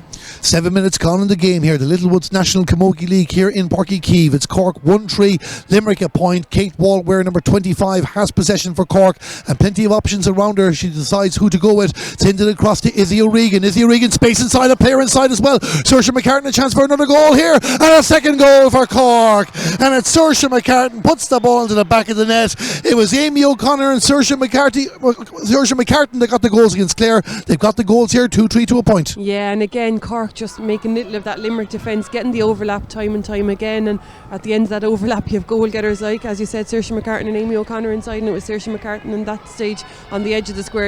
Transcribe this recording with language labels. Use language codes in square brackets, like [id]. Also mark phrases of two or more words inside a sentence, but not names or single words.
[en] 7 minutes gone in the game here. The Littlewoods National Camogie League here in Páirc Uí Chaoimh. It's Cork 1-3, Limerick a point. Kate Walware, number 25, has possession for Cork and plenty of options around her. She decides who to go with. Sends it across to Izzy O'Regan. Izzy O'Regan, space inside, a player inside as well. Saoirse McCartan, a chance for another goal here, and a second goal for Cork. And it's Saoirse McCartan puts the ball into the back of the net. It was Amy O'Connor and Saoirse McCartan that got the goals against Clare. They've got the goals here, 2-3 to a point. Yeah, and again Cork just making little of that Limerick defence, getting the overlap time and time again, and at the end of that overlap you have goal getters like, as you said, Saoirse McCartan and Amy O'Connor inside, and it was Saoirse McCartan in that stage on the edge of the square.